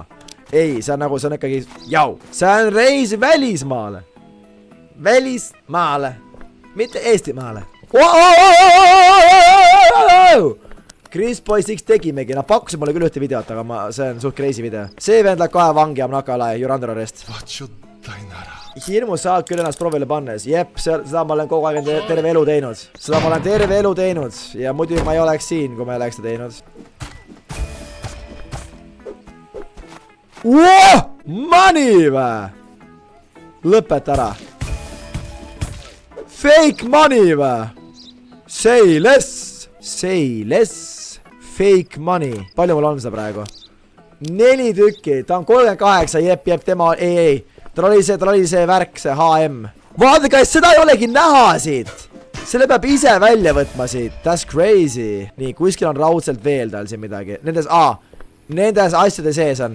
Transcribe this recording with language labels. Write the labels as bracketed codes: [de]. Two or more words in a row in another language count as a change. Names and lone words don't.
[et] Ei, see on ikkagi, see on reis välismaale. Välismaale. Mitte Eestimaale. Chris Boys X tegimegi, nad pakkusid mulle küll ühte videot, aga see on suht crazy video. See vend läheb kohe vangi, [en] I'm not gonna lie, you're under arrest. [et] Hirmus saad küll ennast proovile pannes. Jep, seda ma olen kogu aeg terve elu teinud. Seda ma olen terve elu teinud. Ja muidu ma ei oleks siin, kui ma ei oleks seda teinud. Money vä! Lõpeta ära. [en] Fake money vä! Say less! Say less! Fake money. [et] Palju mul on seda praegu? 4 tükki. Ta on 38. Jep, tema... Ei. Tal oli see värk, see HM. Vaadake, seda ei olegi näha siit. Selle peab ise välja võtma siit. [en] That's crazy. [et] Nii, kuskil on raudselt veel tal siin midagi. Nendes asjade sees on.